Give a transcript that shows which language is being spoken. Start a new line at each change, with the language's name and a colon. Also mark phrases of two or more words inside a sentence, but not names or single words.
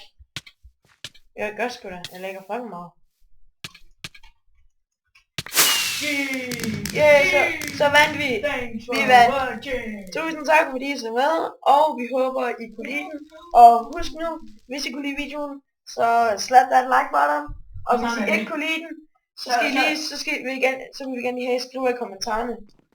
Danish: Jeg gør sgu da. Jeg lægger fucking meget. Så vandt vi. Vi vandt. Tusind tak fordi I så med, og vi håber I kunne lide den. Og husk nu, hvis I kunne lide videoen, så
English: slap that like button.
Danish: Og hvis I ikke kunne lide den, så vil vi gerne lige have skrive i kommentarerne,